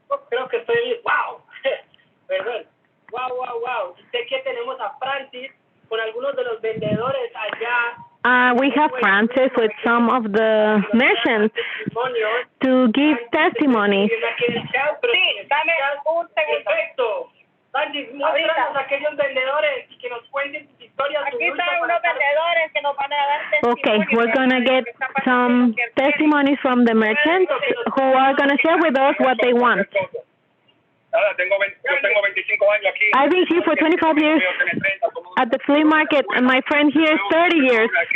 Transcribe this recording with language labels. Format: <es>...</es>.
<es>Creo que estoy, wow, perdón. Wow. Sé que tenemos a Francis con algunos de los vendedores allá.</es> <en>We have Francis with some of the merchants to give testimony.</en> <es>Sí, dame un segundo. Perfecto. Francis, muéstranos a aquellos vendedores y que nos cuenten sus historias. Aquí están unos vendedores que nos van a dar testimonio.</es> <en>Okay, we're going to get some testimonies from the merchants who are going to share with us what they want.</en> <es>Yo tengo 25 años aquí.</es> <en>I've been here for 25 years at the flea market, and my friend here is 30 years.</en>